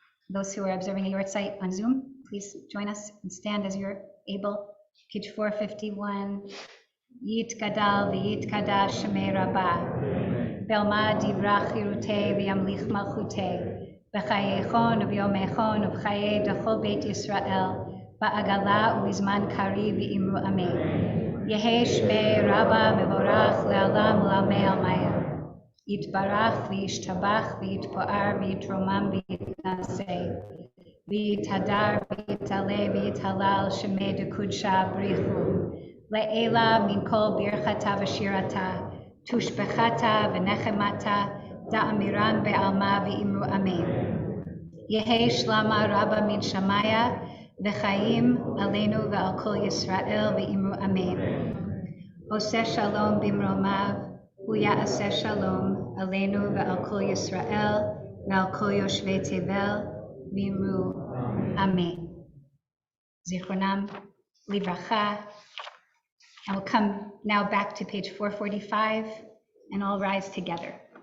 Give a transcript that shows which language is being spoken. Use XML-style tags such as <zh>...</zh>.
<en>Those who are observing a yort site on Zoom, please join us and stand as you're able. Page 451,</en> <arc>יתגדל ויתקדש שמי רבה. בעלמא דברה חירותי וימליך מלכותי. בחייכון וביומכון ובחיי דכל בית ישראל, בעגלה ובזמן קריב ואמרו אמן. יהי שמי רבה מבורך לעולם ולעולמי עלמי. יתברך וישתבח ויתפאר ויתרומם ויתנשא. ויתהדר ויתעלה ויתהלל שמי דקודשה בריחו. לעילה מן כל ברכתה ושירתה, תושבחתה ונחמתה, דאמירן בעלמא ואמרו אמן. יהי שלמה רבה מן שמיה, וחיים עלינו ועל כל ישראל ואמרו אמן. עושה שלום במרומיו, הוא יעשה שלום עלינו ועל כל ישראל ועל כל יושבי תבל, ואמרו אמן.</arc> <he>זיכרונם לברכה.</he> <en>And we'll come now back to page 445 and all rise together.</en>